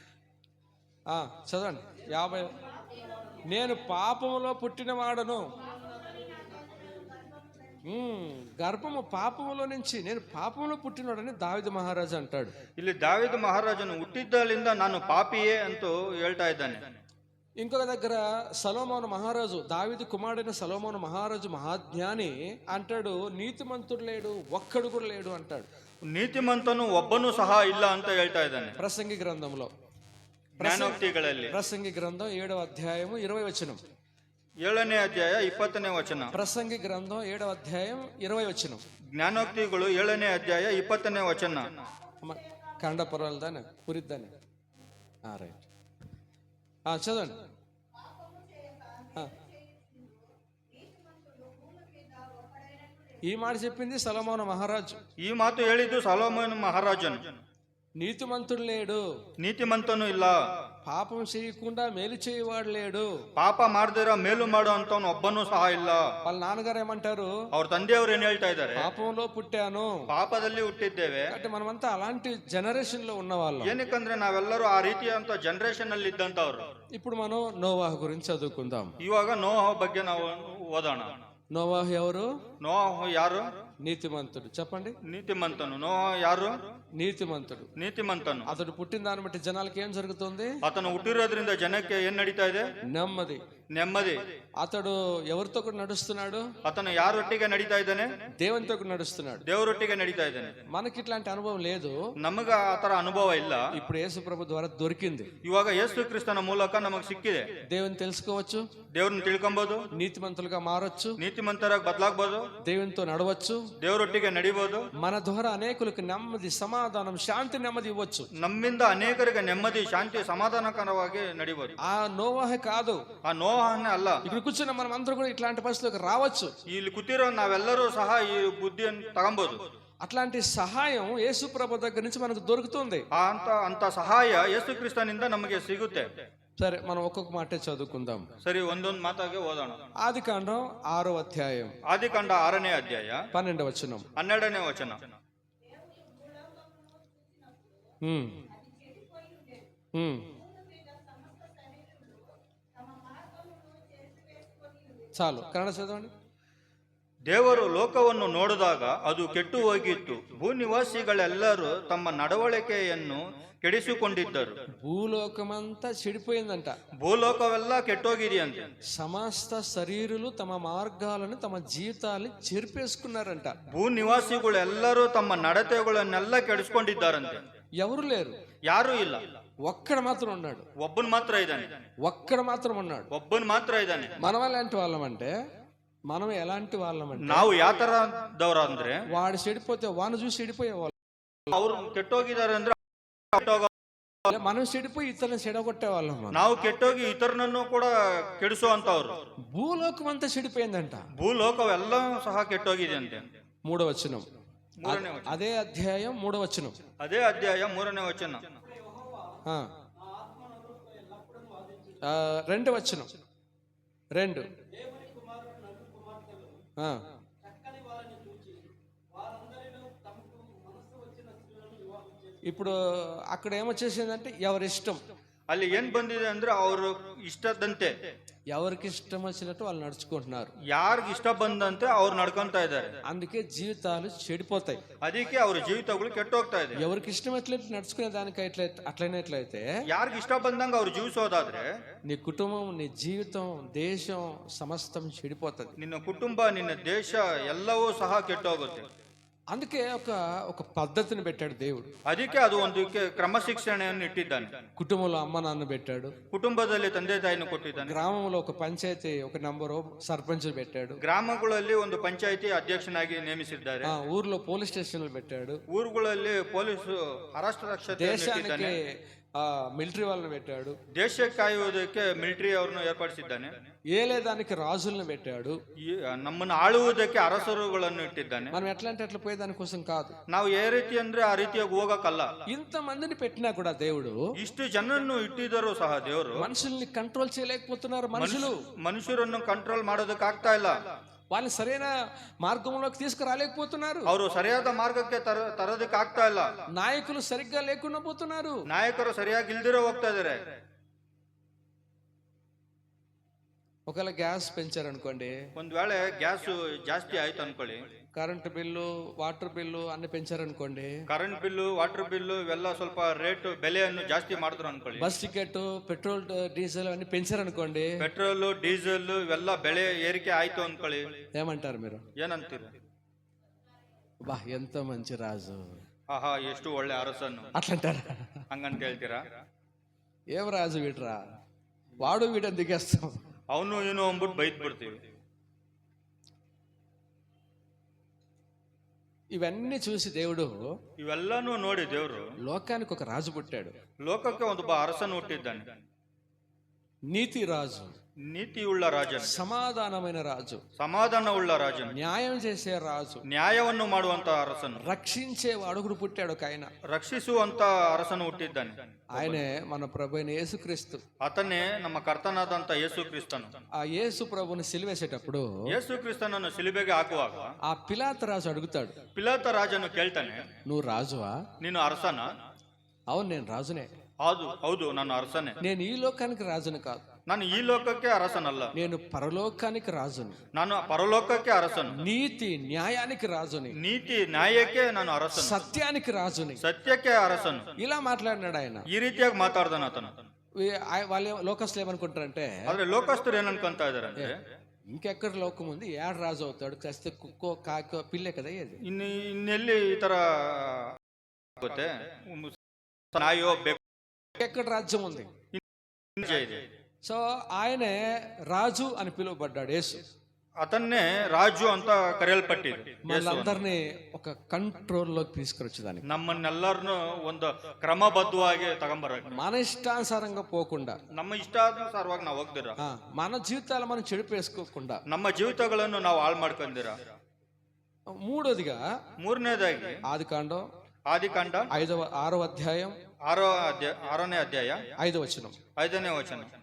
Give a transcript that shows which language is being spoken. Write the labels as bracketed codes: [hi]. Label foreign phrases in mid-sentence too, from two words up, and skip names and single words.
[te] చదవండి 50. నేను పాపములో పుట్టినవాడను, గర్భము పాపములో నుంచి, నేను పాపములో పుట్టినవాడని దావీదు మహారాజు అంటాడు. [kn] ಇಲ್ಲಿ ದಾವೀದ ಮಹಾರಾಜನು ಹುಟ್ಟಿದ್ದಲ್ಲಿಂದ ನಾನು ಪಾಪಿಯೇ ಅಂತೂ ಹೇಳ್ತಾ ಇದ್ದಾನೆ. [te] ఇంకొక దగ్గర సొలొమోను మహారాజు, దావీదు కుమారుడైన సొలొమోను మహారాజు మహాజ్ఞాని అంటాడు, నీతిమంతుడు లేడు, ఒక్కడు కూడా లేడు అంటాడు. [kn] ನೀತಿಮಂತನು ಒಬ್ಬನೂ ಸಹ ಇಲ್ಲ ಅಂತ ಹೇಳ್ತಾ ಇದ್ದಾನೆ. [te] ప్రసంగి గ్రంథంలో, [kn] ಜ್ಞಾನೋಕ್ತಿಗಳಲ್ಲಿ [te] ప్రసంగి గ్రంథం 7వ అధ్యాయము 20వ వచనం. [kn] 7ನೇ ಅಧ್ಯಾಯ 20ನೇ ವಚನ. [te] ప్రసంగి గ్రంథం 7వ అధ్యాయం 20వ వచనం. [kn] ಜ್ಞಾನೋಕ್ತಿಗಳು 7ನೇ ಅಧ್ಯಾಯ 20ನೇ ವಚನ. [te] కండ పొరలదానే పురిద్దానే. రైట్, చదవండి. ఈ మాట చెప్పింది సొలొమోను మహారాజు. [kn] ಈ ಮಾತು ಹೇಳಿದ್ದು ಸೊಲೊಮೋನ ಮಹಾರಾಜನು. [te] నీతిమంతుడు లేడు, [kn] ನೀತಿಮಂತನು ಇಲ್ಲ, [te] పాపం చేయకుండా మేలు చేయవాడు లేడు, [kn] ಪಾಪ ಮಾಡದಿರ ಮೇಲು ಮಾಡೋ ಅಂತವನು ಒಬ್ಬನೂ ಸಹ ಇಲ್ಲ. [te] వాళ్ళ నాన్నగారు ఏమంటారు? [kn] ಅವ್ರ ತಂದೆಯವರು ಏನ್ ಹೇಳ್ತಾ ಇದ್ದಾರೆ? [te] పాపంలో పుట్టాను, [kn] ಪಾಪದಲ್ಲಿ ಹುಟ್ಟಿದ್ದೇವೆ. [te] అంటే మనమంతా అలాంటి జనరేషన్ లో ఉన్న వాళ్ళం. [kn] ಏನಕ್ಕಂದ್ರೆ ನಾವೆಲ್ಲರೂ ಆ ರೀತಿಯಂತ ಜನರೇಷನ್ ಅಲ್ಲಿ ಇದ್ದಂತವ್ರು. [te] ఇప్పుడు మనం నోవాహు గురించి చదువుకుందాం. [kn] ಇವಾಗ ನೋಹ ಬಗ್ಗೆ ನಾವು ಓದೋಣ. [te] నోవాహు ఎవరు? [kn] ನೋಹ ಯಾರು? [te] నీతిమంతుడు. చెప్పండి. [kn] ನೀತಿಮಂತನು. ನೋಹ ಯಾರು? [te] నీతిమంతుడు. [kn] ನೀತಿಮಂತನು. [te] అతడు పుట్టిన దాన్ని బట్టి జనాలకి ఏం జరుగుతుంది? [kn] అతను ಹುಟ್ಟಿರೋದ್ರಿಂದ ಜನಕ್ಕೆ ಏನ್ ನಡೀತಾ ಇದೆ? [te] నెమ్మది, [kn] ನೆಮ್ಮದಿ. [te] అతడు ఎవరితో కూడా నడుస్తున్నాడు? [kn] అతను ಯಾರೊಟ್ಟಿಗೆ ನಡೀತಾ ಇದ್ದಾನೆ? [te] దేవునితో కూడా నడుస్తున్నాడు. [kn] ದೇವರೊಟ್ಟಿಗೆ ನಡೀತಾ ಇದ್ದಾನೆ. [te] మనకి ఇట్లాంటి అనుభవం లేదు, [kn] ನಮಗ ಆತರ ಅನುಭವ ಇಲ್ಲ. [te] ఇప్పుడు యేసు ప్రభు ద్వారా దొరికింది. [kn] ಇವಾಗ ಯೇಸು ಕ್ರಿಸ್ತನ ಮೂಲಕ ನಮಗ್ ಸಿಕ್ಕಿದೆ. [te] దేవుని తెలుసుకోవచ్చు, [kn] ದೇವ್ರನ್ನ ತಿಳ್ಕೊಬಹುದು, [te] నీతిమంతులుగా మారొచ్చు, [kn] ನೀತಿಮಂತರಾಗಿ ಬದಲಾಗಬಹುದು, [te] దేవునితో నడవచ్చు, [kn] ದೇವರೊಟ್ಟಿಗೆ ನಡಿಬಹುದು. [te] మన ద్వారా అనేకులకు నెమ్మది, సమాధానం, శాంతి, నెమ్మది ఇవ్వచ్చు. [kn] ನಮ್ಮಿಂದ ಅನೇಕರಿಗೆ ನೆಮ್ಮದಿ, ಶಾಂತಿ, ಸಮಾಧಾನಕರವಾಗಿ ನಡಿಬಹುದು. [te] ఆ నోవాహే కాదు, [kn] ಆ ನೋಹನೇ ಅಲ್ಲ. [te] ఇక్కడ కూర్చున్న మనం అందరూ కూడా ఇట్లాంటి పరిస్థితులకు రావచ్చు. [kn] ಇಲ್ಲಿ ಕೂತಿರೋ ನಾವೆಲ್ಲರೂ ಸಹ ಈ ಬುದ್ಧಿಯನ್ನು ತಗೊಂಬೋದು. [te] అట్లాంటి సహాయం యేసు ప్రభు దగ్గర నుంచి మనకు దొరుకుతుంది. [kn] ಅಂತ ಸಹಾಯ ಯೇಸು ಕ್ರಿಸ್ತನಿಂದ ನಮಗೆ ಸಿಗುತ್ತೆ. [te] సరే, మనం ఒక్కొక్క మాటే చదువుకుందాం. [kn] ಸರಿ, ಒಂದೊಂದು ಮಾತಾಗೆ ಓದೋಣ. [te] ఆదికాండం 6వ అధ్యాయం [kn] ಆದಿಕಾಂಡ 6ನೇ ಅಧ್ಯಾಯ [te] 12వ వచనం. [kn] 12ನೇ ವಚನ. [te] చాలు, కన్నడ చదవండి. [kn] ದೇವರು ಲೋಕವನ್ನು ನೋಡಿದಾಗ ಅದು ಕೆಟ್ಟು ಹೋಗಿತ್ತು, ಭೂನಿವಾಸಿಗಳೆಲ್ಲರೂ ತಮ್ಮ ನಡವಳಿಕೆಯನ್ನು ಕೆಡಿಸಿಕೊಂಡಿದ್ದರು. [te] భూలోకమంతా చెడిపోయిందంట. [kn] ಭೂಲೋಕವೆಲ್ಲ ಕೆಟ್ಟೋಗಿದೆಯಂತೆ. [te] సమస్త శరీరులు తమ మార్గాలను తమ జీవితాన్ని చెరిపేసుకున్నారంట. [kn] ಭೂನಿವಾಸಿಗಳೆಲ್ಲರೂ ತಮ್ಮ ನಡತೆಗಳನ್ನೆಲ್ಲ ಕೆಡಿಸ್ಕೊಂಡಿದ್ದಾರಂತೆ. [te] ఎవరు లేరు, [kn] ಯಾರೂ ಇಲ್ಲ. [te] ఒక్కడ మాత్రం ఉన్నాడు. [kn] ಒಬ್ಬನ್ ಮಾತ್ರ ಇದ್ದಾನೆ. [te] ఒక్కడ మాత్రం ఉన్నాడు. [kn] ಒಬ್ಬನ್ ಮಾತ್ರ ಇದ್ದಾನೆ. [te] మనం ఎలాంటి వాళ్ళం అంటే, మనం ఎలాంటి వాళ్ళం అంటే, [kn] ನಾವು ಯಾವ ತರದವ್ರ ಅಂದ್ರೆ, [te] వాడు చెడిపోతే వాడిని చూసి చెడిపోయే వాళ్ళు. [kn] ಅವ್ರು ಕೆಟ್ಟೋಗಿದ್ದಾರೆ ಅಂದ್ರೆ [te] మనం చెడిపోయి ఇతరులను చెడగొట్టే వాళ్ళం. [kn] ನಾವು ಕೆಟ್ಟೋಗಿ ಇತರನನ್ನು ಕೂಡ ಕೆಡಿಸುವಂತವ್ರು. [te] భూలోకం అంతా చెడిపోయిందంట. [kn] ಭೂಲೋಕವೆಲ್ಲ ಸಹ ಕೆಟ್ಟೋಗಿದೆ ಅಂತೆ. [te] 3వ వచనం. [kn] 3ನೇ ವಚನ. [te] అదే అధ్యాయం 3వ వచనం. [kn] ಅದೇ ಅಧ್ಯಾಯ 3ನೇ ವಚನ. [te] 2వ వచనం. [kn] 2. [te] ఇప్పుడు అక్కడ ఏమొచ్చేసిందంటే ఎవరిష్టం. [kn] ಅಲ್ಲಿ ಏನ್ ಬಂದಿದೆ ಅಂದ್ರೆ ಅವರು ಇಷ್ಟದಂತೆ, [te] ఎవరికి ఇష్టం వచ్చినట్టు వాళ్ళు నడుచుకుంటున్నారు. [kn] ಯಾರಿಗೆ ಇಷ್ಟ ಬಂದಂತೆ ಅವ್ರು ನಡ್ಕೊಂತ ಇದ್ದಾರೆ. [te] అందుకే జీవితాలు చెడిపోతాయి. [kn] ಅದಕ್ಕೆ ಅವ್ರ ಜೀವಿತಗಳು ಕೆಟ್ಟೋಗ್ತಾ ಇದೆ. [te] ఎవరికి ఇష్టం ఎట్లయితే నడుచుకునే దానికి అట్లయినట్లయితే, [kn] ಯಾರಿಗೆ ಇಷ್ಟ ಬಂದಂಗ ಅವ್ರು ಜೀವಿಸೋದಾದ್ರೆ, [te] నీ కుటుంబం, నీ జీవితం, దేశం సమస్తం చెడిపోతుంది. [kn] ನಿನ್ನ ಕುಟುಂಬ, ನಿನ್ನ ದೇಶ ಎಲ್ಲವೂ ಸಹ ಕೆಟ್ಟೋಗುತ್ತೆ. [te] అందుకే ఒక పద్ధతిని పెట్టాడు దేవుడు. [kn] ಅದಕ್ಕೆ ಅದು ಒಂದು ಕ್ರಮಶಿಕ್ಷಣೆಯನ್ನು ಇಟ್ಟಿದ್ದಾನೆ. [te] కుటుంబంలో అమ్మ నాన్న పెట్టాడు. [kn] ಕುಟುಂಬದಲ್ಲಿ ತಂದೆ ತಾಯಿಯನ್ನು ಕೊಟ್ಟಿದ್ದಾನೆ. [te] గ్రామంలో ఒక పంచాయతీ, ఒక నంబరు సర్పంచ్ పెట్టాడు. [kn] ಗ್ರಾಮಗಳಲ್ಲಿ ಒಂದು ಪಂಚಾಯಿತಿ ಅಧ್ಯಕ್ಷನಾಗಿ ನೇಮಿಸಿದ್ದಾರೆ. [te] ఊర్లో [en] police stations [te] పెట్టాడు. [kn] ಊರುಗಳಲ್ಲಿ [en] police arrest [kn] ರಕ್ಷತೆ. [te] దేశానికి మిలిటరీ వాళ్ళని పెట్టాడు. [kn] ದೇಶ ಕಾಯುವುದಕ್ಕೆ ಮಿಲಿಟರಿ ಅವರನ್ನು ಏರ್ಪಡಿಸಿದ್ದಾನೆ. [te] ఏలేదానికి రాజులను పెట్టాడు. [kn] ನಮ್ಮನ್ನು ಆಳುವುದಕ್ಕೆ ಅರಸರುಗಳನ್ನು ಇಟ್ಟಿದ್ದಾನೆ. [te] మనం ఎట్లా అంటే అట్లా పోయే దానికోసం కాదు. [kn] ನಾವು ఏ ರೀತಿ ಅಂದ್ರೆ ಆ ರೀತಿಯಾಗಿ ಹೋಗಕ್ಕಲ್ಲ. [te] ఇంత మందిని పెట్టినా కూడా దేవుడు, [kn] ಇಷ್ಟು ಜನರನ್ನು ಇಟ್ಟಿದ್ದರೂ ಸಹ ದೇವರು [te] మనుషుల్ని కంట్రోల్ చేయలేకపోతున్నారు. [kn] ಮನುಷ್ಯರನ್ನು ಕಂಟ್ರೋಲ್ ಮಾಡೋದಕ್ಕೆ ಆಗ್ತಾ ಇಲ್ಲ. [te] వాళ్ళని సరైన మార్గంలోకి తీసుకురాలేకపోతున్నారు. [kn] ಅವರು ಸರಿಯಾದ ಮಾರ್ಗಕ್ಕೆ ತರೋದಕ್ಕೆ ಆಗ್ತಾ ಇಲ್ಲ. [te] నాయకులు సరిగ్గా లేకుండా పోతున్నారు. [kn] ನಾಯಕರು ಸರಿಯಾಗಿ ಇಲ್ದಿರೋ ಹೋಗ್ತಾ ಇದಾರೆ. [te] ఒకవేళ గ్యాస్ పెంచారనుకోండి, [kn] ಒಂದ್ ವೇಳೆ ಗ್ಯಾಸ್ ಜಾಸ್ತಿ ಆಯ್ತು ಅನ್ಕೊಳ್ಳಿ, [en] current bill, water bill [te] అన్ని పెంచారనుకోండి, [en] current bill, water bill [kn] ಇವೆಲ್ಲ ಸ್ವಲ್ಪ ರೇಟ್ ಬೆಲೆಯನ್ನು ಜಾಸ್ತಿ ಮಾಡಿದ್ರು ಅನ್ಕೊಳ್ಳಿ, [en] bus ticket, petrol, diesel [te] అన్ని పెంచారనుకోండి, [en] petrol, diesel [kn] ಇವೆಲ್ಲ ಬೆಲೆ ಏರಿಕೆ ಆಯ್ತು ಅನ್ಕೊಳ್ಳಿ, [te] ఏమంటారు మీరు? [kn] ಏನಂತೀರಿ? [te] బా ఎంత మంచి రాజు, [kn] ಆಹಾ ಎಷ್ಟು ಒಳ್ಳೆ ಅರಸನ್ನು [te] అట్లంటారా? [kn] ಹಂಗಂತ ಹೇಳ್ತೀರಾ? [te] ఏం రాజు వీడ్రా, వాడు వీడని దిగేస్తాం, [kn] ಅವನು ಏನು ಅಂದ್ಬಿಟ್ಟು ಬೈದ್ ಬಿಡ್ತೀವಿ. [te] ఇవన్నీ చూసి దేవుడు, [kn] ಇವೆಲ್ಲಾನು ನೋಡಿ ದೇವರು [te] లోకానికి ఒక రాజు పుట్టాడు. [kn] ಲೋಕಕ್ಕೆ ಒಬ್ಬ ಅರಸನು ಹುಟ್ಟಿದ್ದಾನೆ. [te] నీతి రాజు, [kn] ನೀತಿಯುಳ್ಳ ರಾಜನು, [te] సమాధానమైన రాజు, [kn] ಸಮಾಧಾನವುಳ್ಳ ರಾಜನು, [te] న్యాయం చేసే రాజు, [kn] ನ್ಯಾಯವನ್ನು ಮಾಡುವಂತ ಅರಸನು, [te] రక్షించే వాడుగుడు పుట్టాడు ఒక ఆయన. [kn] ರಕ್ಷಿಸುವಂತ ಅರಸನು ಹುಟ್ಟಿದ್ದಾನೆ. [te] ఆయనే మన ప్రభు అయిన యేసుక్రీస్తు. [kn] ಆತನೇ ನಮ್ಮ ಕರ್ತನಾದಂತ ಯೇಸು ಕ್ರಿಸ್ತನು. [te] ఆ యేసు ప్రభుని సిలువేసేటప్పుడు [kn] ಯೇಸು ಕ್ರಿಸ್ತನನ್ನು ಸಿಲುಬೆಗೆ ಹಾಕುವಾಗ [te] ఆ పిలాతు రాజు అడుగుతాడు, [kn] ಪಿಲಾತ ರಾಜನು ಕೇಳ್ತಾನೆ, [te] నువ్వు రాజువా? [kn] ನೀನು ಅರಸನ? [te] అవును, నేను రాజునే. [kn] ಹೌದು ನಾನು ಅರಸನೇ. [te] నేను ఈ లోకానికి రాజుని కాదు, [kn] ನಾನು ಈ ಲೋಕಕ್ಕೆ ಅರಸನಲ್ಲ, [te] నేను పరలోకానికి రాజుని, [kn] ನಾನು ಪರಲೋಕಕ್ಕೆ ಅರಸನು, [te] నీతి న్యాయానికి రాజుని, [kn] ನೀತಿ ನ್ಯಾಯಕ್ಕೆ ನಾನು ಅರಸನು, [te] సత్యానికి రాజుని, [kn] ಸತ್ಯಕ್ಕೆ ಅರಸನು. [te] ఇలా మాట్లాడినాడు ఆయన. [kn] ಈ ರೀತಿಯಾಗಿ ಮಾತಾಡ್ದಾನ ಆತನು. [te] వాళ్ళ లోకస్తులు ఏమనుకుంటారంటే, [kn] ಆದ್ರೆ ಲೋಕಸ್ಥರು ಏನ್ ಅನ್ಕೊಂತ ಇದಾರೆ ಅಂದ್ರೆ, [te] ఇంకెక్కడ లోకం ఉంది, ఏడు రాజు అవుతాడు, చస్తే కుక్కో కాకో పిల్లే కదా ఇది, [kn] ಇನ್ನೆಲ್ಲಿ ಈ ತರ ಆಗುತ್ತೆ, ನಾಯೋ ಬೇಕು, [te] ఎక్కడ రాజ్యం ఉంది? [kn] ಇದೆ. [te] సో ఆయనే రాజు అని పిలువబడ్డాడు యేసు. అతన్నే రాజు [kn] ಅಂತ ಕರೆಯಲ್ಪಟ್ಟಿದ್ದು. [te] మనందరినీ ఒక కంట్రోల్లోకి తీసుకొచ్చేదానికి, [kn] ನಮ್ಮನ್ನೆಲ್ಲರನ್ನು ಒಂದು ಕ್ರಮಬದ್ಧವಾಗಿ ತಗೊಂಬರಕ್ಕೆ, [te] మన ఇష్టానుసారంగా పోకుండా, [kn] ನಮ್ಮ ಇಷ್ಟಾನುಸಾರವಾಗಿ ನಾವು ಹೋಗ್ದಿರ, [te] మన జీవితాలు మనం చెడిపేసుకోకుండా, [kn] ನಮ್ಮ ಜೀವಿತಗಳನ್ನು ನಾವು ಹಾಳು ಮಾಡ್ಕೊಂಡಿರ, [te] మూడోదిగా [kn] ಮೂರನೇದಾಗಿ [te] ఆదికాండం [kn] ಆದಿಕಾಂಡ [te] 6వ అధ్యాయం [kn] 6ನೇ ಅಧ್ಯಾಯ [te] 5వ వచనం. [kn] 5ನೇ ವಚನ.